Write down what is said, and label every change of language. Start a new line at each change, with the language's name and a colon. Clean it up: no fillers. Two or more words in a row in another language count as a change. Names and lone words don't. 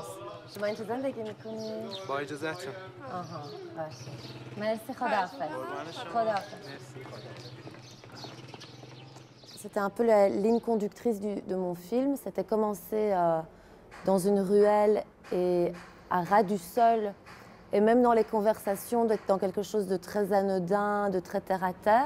Persian: شما این چه زندگی میکنی؟ با اجازهتون. آها باشه. مرسی خداحافظ. خداحافظ.
French: C'était un peu la ligne conductrice de mon film. C'était commencer dans une ruelle et à ras du sol, et même dans les conversations, d'être dans quelque chose de très anodin, de très terre-à-terre.